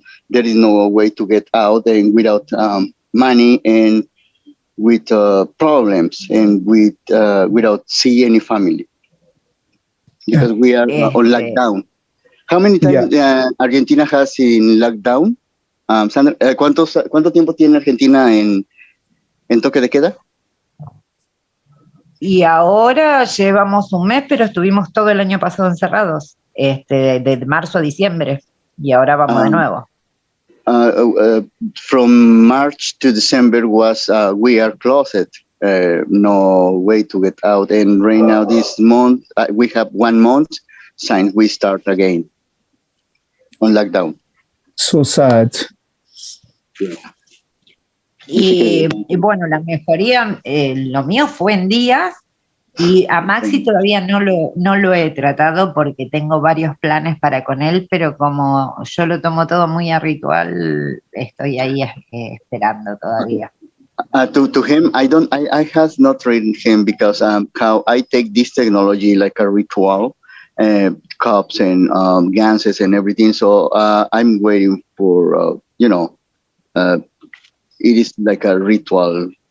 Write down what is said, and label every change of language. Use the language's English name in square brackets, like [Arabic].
[English] There is no way to get out, and without money, and with problems, and with without see any family, because we are on lockdown. How many times Argentina has in lockdown? [Spanish] Sandra, ¿cuánto tiempo tiene Argentina en toque de queda? Y ahora llevamos un mes, pero estuvimos todo el año pasado encerrados, de marzo a diciembre, y ahora vamos de nuevo. [English] From March to December was we are closed, no way to get out, and right now this month we have 1 month since we start again on lockdown. So sad. [Spanish] Y bueno, la mejoría, lo mío fue en días, y a Maxi todavía no lo he tratado porque tengo varios planes para con él, pero como yo lo tomo todo muy a ritual, estoy ahí esperando todavía. [English] To him, I has not trained him because how I take this technology like a ritual, cups and ganses and everything. So I'm waiting for it is like a ritual.